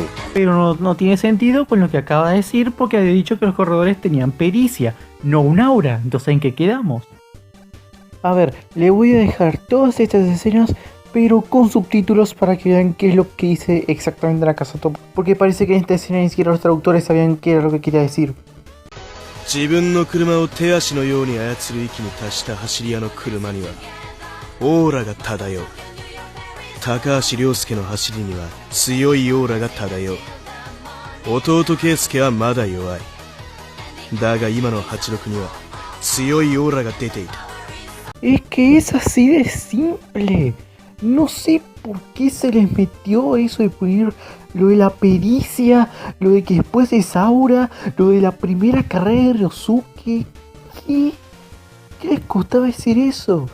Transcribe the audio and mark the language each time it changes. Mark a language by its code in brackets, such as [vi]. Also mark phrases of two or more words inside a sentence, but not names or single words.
[es] Pero no tiene sentido con lo que acaba de decir, porque había dicho que los corredores tenían pericia, no un aura. Entonces, ¿en qué quedamos? A ver, le voy a dejar todas estas escenas, pero con subtítulos para que vean qué es lo que dice exactamente Nakasato. Porque parece que en esta escena ni siquiera los traductores sabían qué era lo que quería decir. [ja] 自分の車を手足のように操る域に達した走り屋の車にはオーラが漂う。高橋良介の走りには強いオーラが漂う。弟圭介はまだ弱い。だが今の86には強いオーラが出ていた。 [es] Es que es así de simple. No sé por qué se les metió eso de poner lo de la pericia, lo de que después es aura, lo de la primera carrera de Ryosuke. ¿Qué les costaba decir eso?